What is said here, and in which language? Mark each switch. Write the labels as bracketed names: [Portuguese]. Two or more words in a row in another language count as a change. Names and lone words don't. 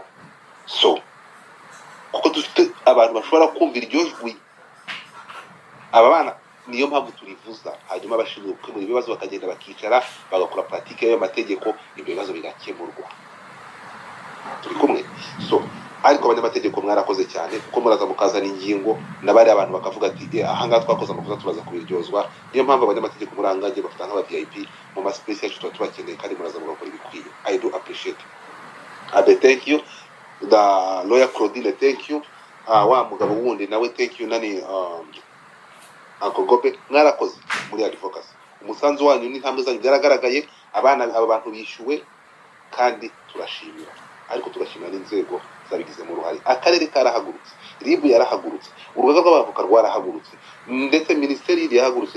[Kinyarwanda] So kuko dufite abantu bashobora kumva iryo jwi, aba bana niyo mpamvu turivuza, hanyuma abashinzwe gukemura ibibazo bakagenda bakicara bagakora pratique y'ayo mategeko, ibyo bibazo bigakemurwa. Turi kumwe. So ariko abanyamategeko mwarakoze cyane, kuko muraza mukazana ingingo n'abari abantu bakavuga ati aha ngaha twakoze amakosa turaza kubiryozwa. Niyo mpamvu abanyamategeko murangaje bafata nk'aba VIP mu ma space yacu tuba tubakeneye, kandi muraza mugakora ibikwiye. [English] I do appreciate. Thank you. The lawyer Claudine, thank you. [Kinyarwanda] Wa mugabo wundi nawe [English] thank you. [Kinyarwanda] Nani Uncle Gobe, mwarakoze muri advocacy. Umusanzu wanyu n'intambwe zanyu byaragaragaye. Aba bantu bishyuwe kandi turashimira, ariko turashimira n'inzego zabigize mu ruhari. Akarere karahagurutse, RIB yarahagurutse, urugaga rw'abavoka rwarahagurutse, ndetse minisiteri yahagurutse.